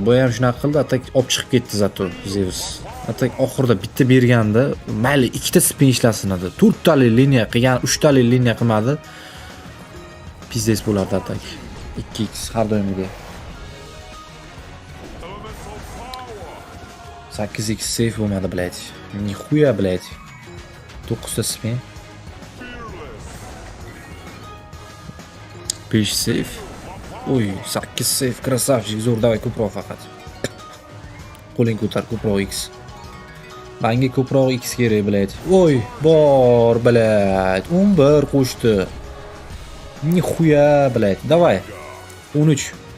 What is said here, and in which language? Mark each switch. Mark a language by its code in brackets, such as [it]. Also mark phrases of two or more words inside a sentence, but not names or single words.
[uz] Bu ham shunaqa qildi, atak olib chiqib ketdi zato Zeus. Atak oxirida bitta berganda, mayli ikkita spin ishlasin edi. 4 tali liniya qilgan, 3 tali liniya qilmadi. Pizdes bo'lardi atak. 2x har doimiga. 8x safe bo'lmadi, блядь. [ru] Нихуя, блядь. [uz] 9 ta spin. 5 safe. Oy, 8 safe, krasavchik, zo'r, davay ko'proq faqat. Qo'ling ko'tar, ko'proq x. Menga ko'proq x kerak, блядь. Oy, bor, блядь. 11 qo'shdi. [ru] Нихуя, блядь. Давай. 13.